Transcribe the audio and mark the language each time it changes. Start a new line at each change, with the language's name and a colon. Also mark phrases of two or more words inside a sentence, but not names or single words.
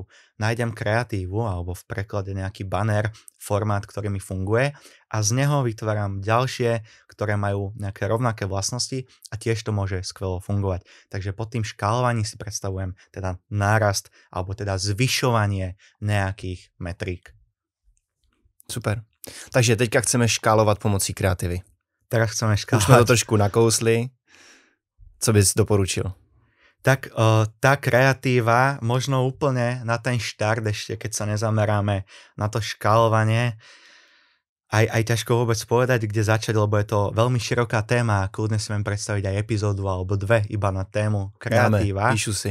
Slovak: Nájdem kreatívu alebo v preklade nejaký banner, formát, ktorý mi funguje a z neho vytváram ďalšie, ktoré majú nejaké rovnaké vlastnosti a tiež to môže skvelo fungovať. Takže pod tým škálovaním si predstavujem teda nárast alebo teda zvyšovanie nejakých metrík. Super.
Czech: Takže teďka chceme škálovat pomocí kreativy.
Slovak: Teraz chceme škálovať.
Czech: Už jsme to trošku nakousli. Co bys doporučil?
Slovak: Tak tá kreatíva možno úplne na ten štart ešte, keď sa nezameráme na to škálovanie, aj ťažko vôbec povedať, kde začať, lebo je to veľmi široká téma a kľudne si viem predstaviť aj epizódu alebo dve iba na tému kreatíva.
Czech: Píšu si.